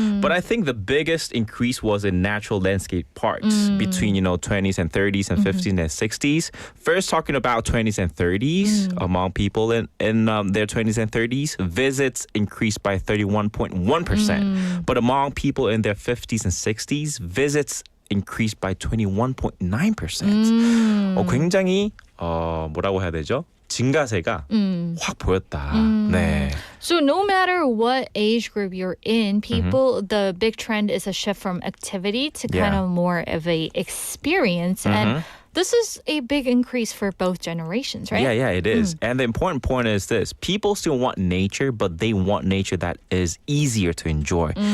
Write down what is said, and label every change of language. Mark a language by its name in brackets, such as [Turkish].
[English] But I think the biggest increase was in natural landscape parks between, 20s and 30s and 50s and 60s. First, talking about 20s and 30s, among people in their 20s and 30s, visits increased by 31.1%. But among people in their 50s and 60s, visits increased by 21.9%. [Korean] 굉장히 뭐라고 해야 되죠? 증가세가 확 보였다. 네. [English] So no matter what age group you're in, people, the big trend is a shift from activity to kind of more of a experience. And this is a big increase for both generations, right? Yeah, it is. And the important point is this. People still want nature, but they want nature that is easier to enjoy.